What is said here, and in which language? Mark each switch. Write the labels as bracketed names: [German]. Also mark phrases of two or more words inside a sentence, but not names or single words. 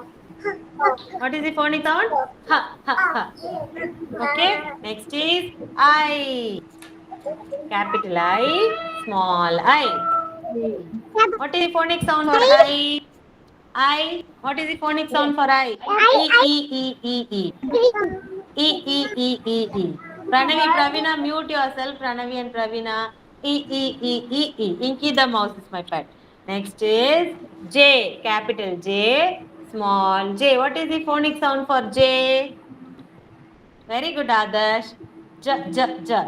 [English] What is the phonic sound? Ha, ha, ha. Okay. Next is I, capital I, small I. What is the phonic sound for I? I. What is the phonic sound for I? E, E, E, E, E. E, E, E, E, E. Pranavi, Pravina, mute yourself. Pranavi and Pravina. E, E, E, E, E. Inky the mouse is my pet. Next is J, capital J, small j. What is the phonic sound for J? Very good, Adarsh. J, j, j.